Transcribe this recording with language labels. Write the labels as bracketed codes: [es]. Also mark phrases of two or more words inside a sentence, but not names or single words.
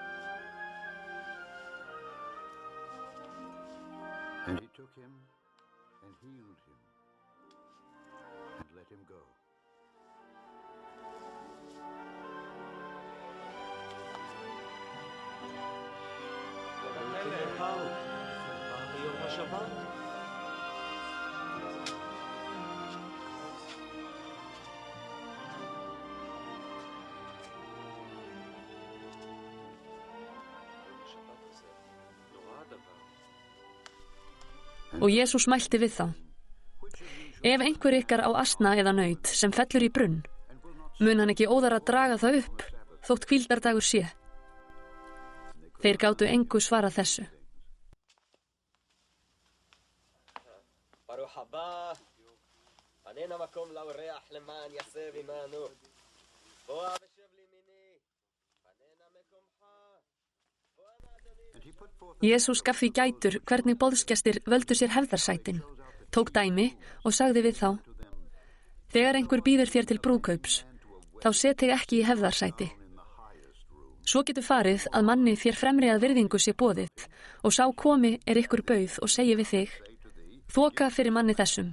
[en] And he took him and healed him, and let him go. [he] ביום השבת. [is] Og Jesús mælti við þá: Ef einhver ykkar á asna eða naut sem fellur í brunn, mun hann ekki óðar að draga það upp, þótt hvíldardagur sé. Þeir gátu engu svarað þessu. [he] ברוך הבא, פננה מקום לאורח למען יסב עמנו. בוא ושב לימיני, פננה מקומך. [en] And he put forth [is] Jesús gaf því gætur hvernig boðsgestir völdu sér hefðarsætin, tók dæmi og sagði við þá: Þegar einhver býður þér til brúðkaups, þá set þig ekki í hefðarsæti. Svo getur farið að manni þér fremri að virðingu sé boðið og sá komi ykkur bauð og segi við þig: Þoka fyrir manni þessum.